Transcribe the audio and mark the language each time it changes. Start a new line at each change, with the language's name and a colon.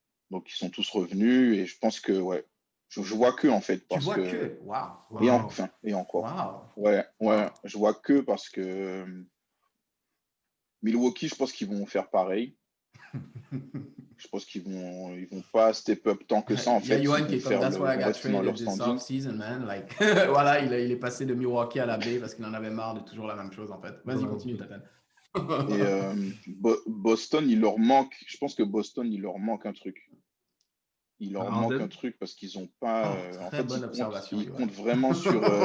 French: Donc, ils sont tous revenus. Et je pense que, ouais, je vois que, en fait. Parce tu vois que... Wow. Et encore. Wow. Ouais, Wow. je vois que parce que Milwaukee, je pense qu'ils vont faire pareil. Je pense qu'ils vont pas step up tant que ça, en fait. Il y a Yohan qui est comme,
English: that's why I got traded this off-season, man.
French: Like, voilà, il est passé de Milwaukee à la baie parce qu'il en avait marre de toujours la même chose, en fait. Vas-y, continue, Tathan. Et Boston, il leur manque, je pense que Boston, il leur manque un truc. Il leur manque un truc parce qu'ils n'ont pas. En fait, ils comptent vraiment sur.